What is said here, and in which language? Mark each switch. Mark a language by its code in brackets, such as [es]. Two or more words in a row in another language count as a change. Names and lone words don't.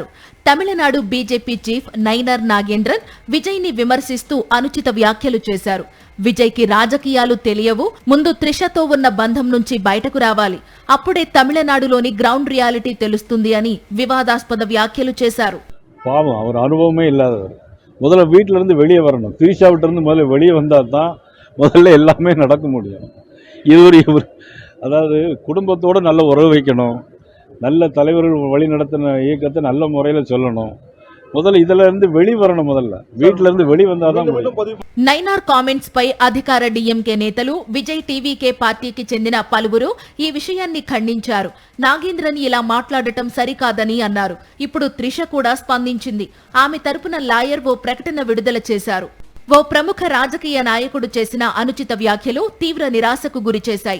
[te] తమిళనాడు బీజేపీ చీఫ్ నైనార్ నాగేంద్రన్ విజయ్ని విమర్శిస్తూ అనుచిత వ్యాఖ్యలు చేశారు. విజయ్కి రాజకీయాలు తెలియవు, ముందు త్రిషతో ఉన్న బంధం నుంచి బయటకు రావాలి, అప్పుడే తమిళనాడులోని [en] ground reality [te] తెలుస్తుంది అని వివాదాస్పద వ్యాఖ్యలు చేశారు. [ta] பாவம், அவர் அனுபவமே இல்லாதவர். முதல்ல வீட்டிலிருந்து வெளியே வரணும். திரிஷாவிட்டிருந்து முதல்ல வெளியே வந்தால் தான் முதல்ல எல்லாமே நடக்க முடியும். இவர் அதாவது குடும்பத்தோடு நல்ல உறவு வைக்கணும், நல்ல தலைவர்கள் வழி நடத்தின இயக்கத்தை நல்ல முறையில் சொல்லணும். முதல்ல இதுல இருந்து வெளிவரணும். முதல்ல வீட்டில இருந்து வெளி வந்தாதான். [te] నైనార్ కామెంట్స్ పై అధికార డిఎంకే నేతలు, విజయ్ టీవీకే పార్టీకి చెందిన పలువురు ఈ విషయాన్ని ఖండించారు. నాగేంద్రన్ ఇలా మాట్లాడటం సరికాదని అన్నారు. ఇప్పుడు త్రిష కూడా స్పందించింది. ఆమె తరపున లాయర్ ఓ ప్రకటన విడుదల చేశారు. ఓ ప్రముఖ రాజకీయ నాయకుడు చేసిన అనుచిత వ్యాఖ్యలు తీవ్ర నిరాశకు గురిచేశాయి.